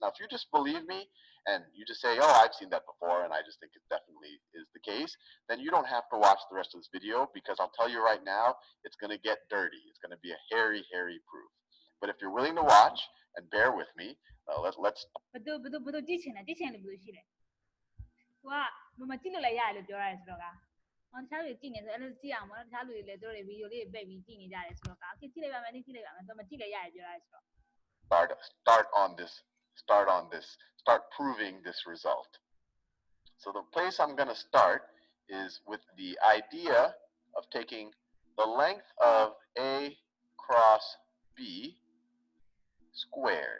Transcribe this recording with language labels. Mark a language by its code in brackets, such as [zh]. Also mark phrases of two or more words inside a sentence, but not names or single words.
[en] Now, if you just believe me, and you just say, oh, I've seen that before, and I just think it definitely is the case, then you don't have to watch the rest of this video, because I'll tell you right now, it's going to get dirty. It's going to be a hairy proof. But if you're willing to watch and bear with me, let's. [my] ဘယ်သူကြည့်ချင်လဲဘယ်လိုရှိလဲသူကမကြည့်လို့လည်းရတယ်လို့ပြောရတယ်ဆိုတော့ကတခြားလူကြည့်နေဆိုအဲ့လိုကြည့်အောင်ပေါ့တခြားလူတွေလည်းတို့တွေဗီဒီယိုလေးပိတ်ပြီးကြည့်နေကြတယ်ဆိုတော့ကကြည့်လိုက်ပါမယ်ကြည့်လိုက်ပါမယ်သူမကြည့်လည်းရတယ်ပြောရတယ်ဆိုတော့ [en] start proving this result. So the place I'm going to start is with the idea of taking the length of A cross B squared.